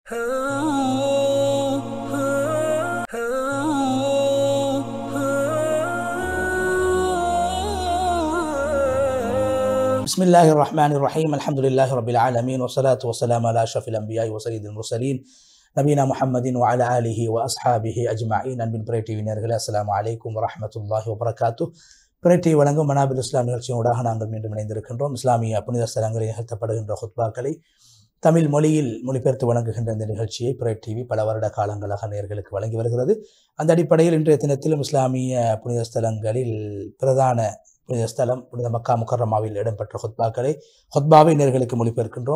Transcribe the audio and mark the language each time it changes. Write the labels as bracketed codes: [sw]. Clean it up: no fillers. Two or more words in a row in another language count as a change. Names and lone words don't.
[ar] بسم الله الرحمن الرحيم الحمد لله رب العالمين والصلاة والسلام على أشرف الأنبياء وسيد المرسلين نبينا محمد وعلى آله وأصحابه أجمعين [ta] அன்பின் பிறை டிவி நேயர்களே [ar] السلام عليكم ورحمة الله وبركاته. [ta] பிறை டிவி வழங்கும் மனாபில் இஸ்லாம் நிகழ்ச்சியோடாக நாங்கள் மீண்டும் இணைந்திருக்கின்றோம். இஸ்லாமிய புனித ஸ்தலங்களில் நிகழ்த்தப்படுகின்ற ஹுத்பாக்களை தமிழ் மொழியில் மொழிபெயர்த்து வழங்குகின்ற இந்த நிகழ்ச்சியை பிறை டிவி பல வருட காலங்களாக நேயர்களுக்கு வழங்கி வருகிறது. அந்த அடிப்படையில் இன்றைய தினத்திலும் இஸ்லாமிய புனித ஸ்தலங்களில் பிரதான புனித ஸ்தலம் புனித மக்கா முக்கர்ரமாவில் இடம்பெற்ற ஹுத்பாவை நேயர்களுக்கு மொழிபெயர்க்கின்றோம்.